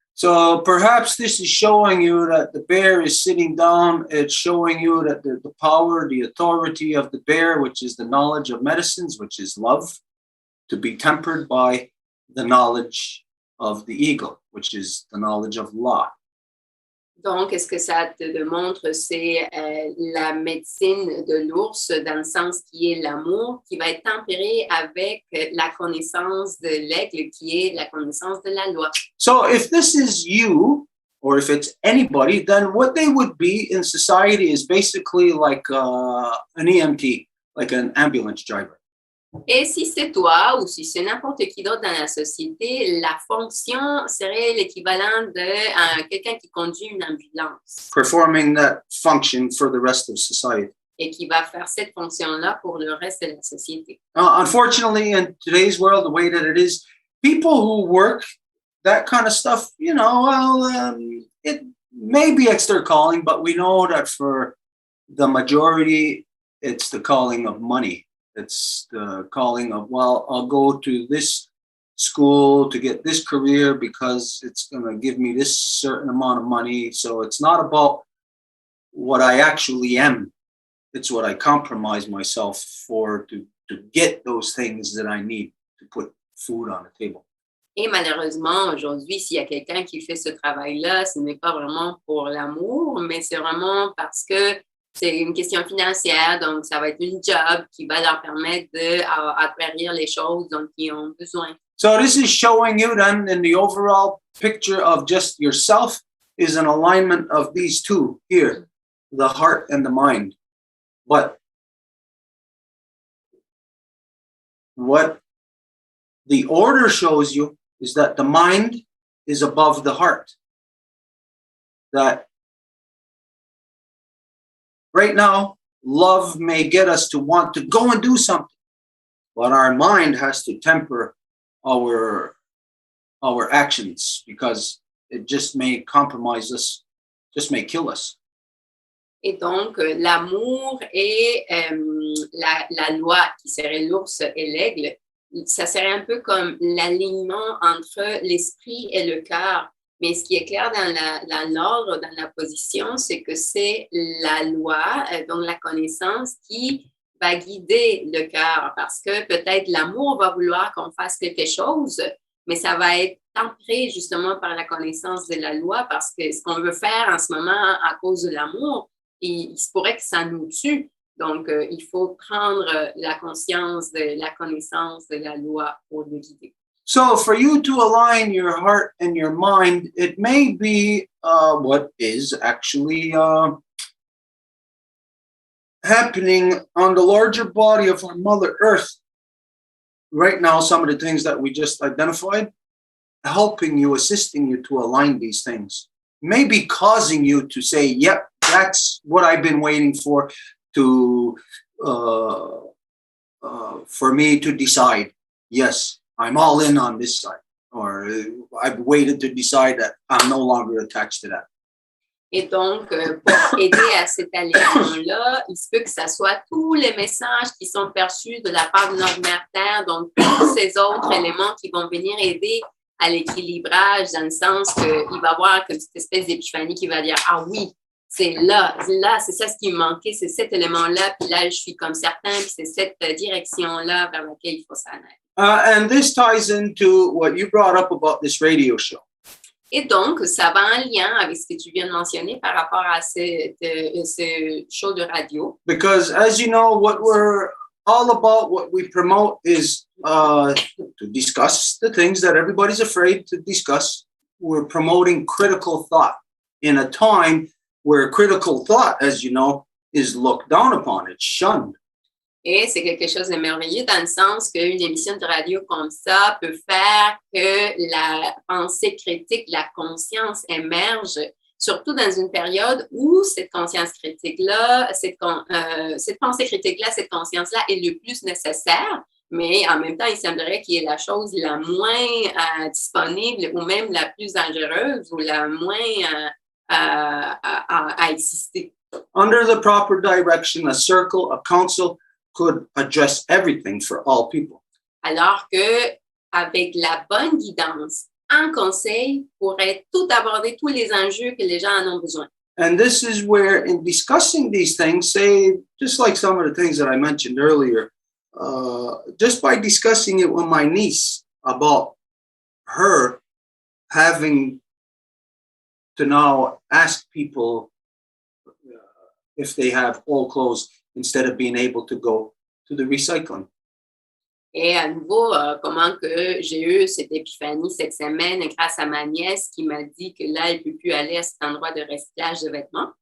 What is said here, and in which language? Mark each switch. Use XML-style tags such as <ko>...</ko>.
<en>So perhaps this is showing you that the bear is sitting down. It's showing you that the power, the authority of the bear, which is the knowledge of medicines, which is love, to be tempered by the knowledge of the eagle, which is the knowledge of law.</en> <fr>Donc, ce que ça te démontre, c'est la médecine de l'ours dans le sens qui est l'amour, qui va être tempéré avec la connaissance de l'aigle, qui est la connaissance de la loi.</fr> <en>So if this is you, or if it's anybody, then what they would be in society is basically like an EMT, like an ambulance driver.</en> <fr>Et si c'est toi ou si c'est n'importe qui d'autre dans la société, la fonction serait l'équivalent de quelqu'un qui conduit une ambulance.</fr> <en>Performing that function for the rest of society.</en> <fr>Et qui va faire cette fonction-là pour le reste de la société.</fr> <en>Unfortunately, in today's world, the way that it is, people who work that kind of stuff, you know, well, it maybe it's their calling, but we know that for the majority, it's the calling of money. It's the calling of, well, I'll go to this school to get this career because it's going to give me this certain amount of money. So it's not about what I actually am. It's what I compromise myself for to get those things that I need to put food on the table.</en> <fr>Et malheureusement, aujourd'hui, s'il y a quelqu'un qui fait ce travail-là, ce n'est pas vraiment pour l'amour, mais c'est vraiment parce que c'est une question financière, donc ça va être une job qui va leur permettre d'acquérir les choses dont ils ont besoin.</fr> <en>So this is showing you then in the overall picture of just yourself is an alignment of these two here, the heart and the mind. But what the order shows you is that the mind is above the heart. That right now, love may get us to want to go and do something, but our mind has to temper our actions because it just may compromise us, just may kill us.</en> <fr>Et donc, l'amour et la loi, qui serait l'ours et l'aigle, ça serait un peu comme l'alignement entre l'esprit et le cœur. Mais ce qui est clair dans l'ordre, dans la position, c'est que c'est la loi, donc la connaissance, qui va guider le cœur. Parce que peut-être l'amour va vouloir qu'on fasse quelque chose, mais ça va être tempéré justement par la connaissance de la loi, parce que ce qu'on veut faire en ce moment à cause de l'amour, il se pourrait que ça nous tue. Donc, il faut prendre la conscience de la connaissance de la loi pour le guider.</fr> <en>So for you to align your heart and your mind, it may be what is actually happening on the larger body of our Mother Earth. Right now, some of the things that we just identified, helping you, assisting you to align these things, maybe causing you to say, yep, that's what I've been waiting for me to decide. Yes, I'm all in on this side, or I've waited to decide that I'm no longer attached to that.</en> <fr>Et donc, pour aider à cet alignement-là, il se peut que ce soit tous les messages qui sont perçus de la part de notre mère Terre, donc tous ces autres éléments qui vont venir aider à l'équilibrage, dans le sens qu'il va y avoir comme cette espèce d'épiphanie qui va dire « Ah oui, c'est là, c'est ça ce qui me manquait, c'est cet élément-là, puis là, je suis comme certain, puis c'est cette direction-là vers laquelle il faut s'en aller. »</fr> <en>And this ties into what you brought up about this radio show.</en> <fr>Et donc, ça va en lien avec ce que tu viens de mentionner par rapport à ce show de radio.</fr> <en>Because as you know, what we're all about, what we promote is to discuss the things that everybody's afraid to discuss. We're promoting critical thought in a time where critical thought, as you know, is looked down upon, it's shunned.</en> <fr>Et c'est quelque chose de merveilleux dans le sens qu'une émission de radio comme ça peut faire que la pensée critique, la conscience émerge, surtout dans une période où cette conscience critique-là, cette pensée critique-là, cette conscience-là est le plus nécessaire, mais en même temps, il semblerait qu'il y ait la chose la moins disponible ou même la plus dangereuse ou la moins à exister.</fr> <en>Under the proper direction, a circle, a council, could address everything for all people.</en> <fr>Alors que avec la bonne guidance, un conseil pourrait tout aborder tous les enjeux que les gens en ont besoin.</fr> <en>And this is where, in discussing these things, say, just like some of the things that I mentioned earlier, just by discussing it with my niece about her having to now ask people if they have old clothes instead of being able to go to the recycling.</en> <fr>Et à nouveau, comment que j'ai eu cette épiphanie cette semaine grâce à ma nièce qui m'a dit que là, elle ne peut plus aller à cet endroit de recyclage de vêtements.</fr>